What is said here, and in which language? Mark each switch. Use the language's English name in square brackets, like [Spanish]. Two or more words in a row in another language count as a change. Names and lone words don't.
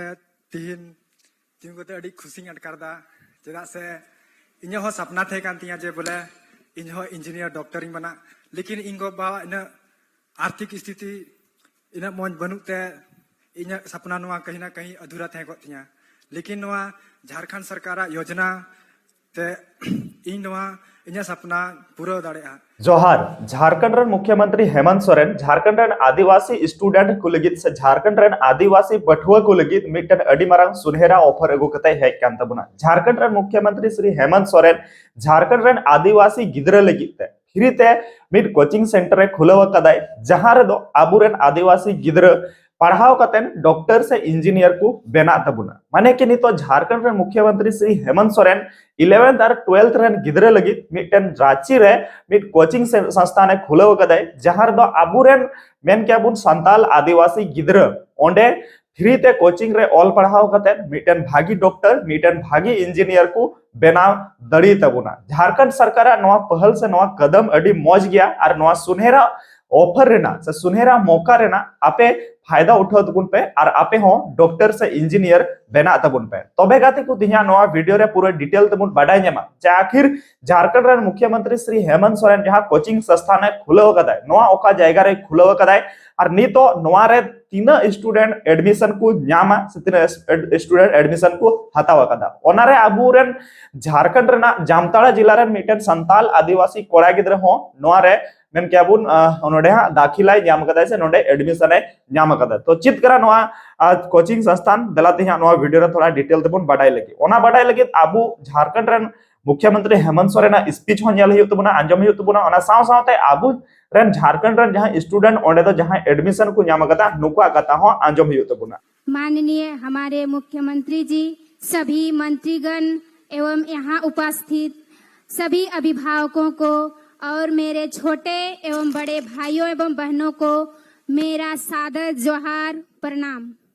[Santali] तीन को तो खुशी अटकारदा चेदा से इन सपना थे जे बोले इन [English] engineer doctor [Santali] बना, लेकिन इन बाबा इन [Hindi] आर्थिक स्थिति [Santali] इन मौज बनूते इन सपना नुआ [Hindi] कहीं ना कहीं [Santali] अधूरा थे गया, लेकिन नुआ झारखंड सरकार योजना ते इन नुआ इन सपना पूरा दाड़ेया। जोहार। झारखंड रन मुख्यमंत्री हेमंत सोरेन झारखंड रन आदिवासी स्टूडेंट को लगित से झारखंड रन आदिवासी पठुआ को लगित मिटन अडी मारंग सुनहरा ऑफर अगु कते हेज कान तबना। झारखंड रन मुख्यमंत्री श्री हेमंत सोरेन झारखंड रन आदिवासी गिद्रा लगित ते फ्री ते मिट [English] coaching center [Santali] खुलाव कदाय, जहां रे दो आबुरेन आदिवासी गिद्रा पढ़ाव कतेन डॉक्टर से इंजीनियर को बेना तबुना। माने कि नितो झारखंड रन मुख्यमंत्री श्री हेमंत सोरेन 11th और 12th रन गिद्रा लगित मिटन रांची रे मिट कोचिंग संस्थान खुलाव कदाय, जहां रे दो आबुरेन मेन के बुन संताल आदिवासी गिद्रा ओंडे फ्री ते कोचिंग रे ऑल पढ़ाव कतेन मिटन भागी डॉक्टर मिटन भागी इंजीनियर को बेनाव दड़ी तबुना। झारखंड सरकार नवा पहल से नवा कदम अडी मौज गया और नवा सुनहरा ऑफर रेना से [Hindi] सुनहरा मौका [Santali] रेना आपे [Hindi] फायदा उठाओ [Santali] तबुन पे और आपे हो डॉक्टर से इंजीनियर बेना तबुन पे। तबे गाते को दिया नवा वीडियो रे पूरा डिटेल तबुन बाडाय नेमा जे आखिर झारखंड रन मुख्यमंत्री श्री हेमंत सोरेन जहां कोचिंग संस्थान खुलाव कदाय नवा ओका जायगा रे खुलाव कदाय और नितो नवा रे तीना [English] student admission [Santali] को न्यामा से तीना [English] student admission [Santali] को हताव कदा। ओना रे आबुरेन झारखंड रेना जामताड़ा जिला रे मिटन संताल आदिवासी कोड़ा गिद्रा हो नवा रे मेन के बुन नोडे हा दाखिला न्याम कदा से नोडे एडमिशन न्याम कदा। तो चित करा नवा कोचिंग संस्थान दलाते हा नवा वीडियो रे थोड़ा डिटेल तबुन बाडाय लगी। ओना बाडाय लगी आबु झारखंड रन मुख्यमंत्री हेमंत सोरेन स्पीच हो नेल हुयु तबुना आंजम हुयु तबुना। ओना साव सावते आबु रन झारखंड रन जहां स्टूडेंट ओंडे दो जहां एडमिशन को न्याम कदा नुका कथा हो आंजम हुयु तबुना। [Hindi] माननीय हमारे मुख्यमंत्री जी, सभी मंत्रीगण एवं यहाँ उपस्थित सभी अभिभावकों को और मेरे छोटे एवं बड़े भाइयों एवं बहनों को मेरा सादर जोहार प्रणाम।